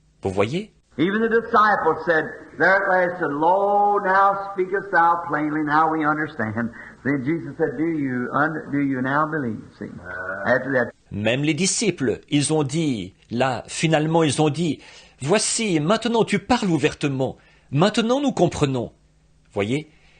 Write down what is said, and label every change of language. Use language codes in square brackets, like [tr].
[fr] Vous voyez? [en] Even the disciples said, there at last said, Lo, now speakest thou plainly, now we understand. Then Jesus said, do you now believe? See, after that. [fr] Même les disciples, ils ont dit, là, finalement, ils ont dit, voici, maintenant tu parles ouvertement, maintenant nous comprenons. Voyez?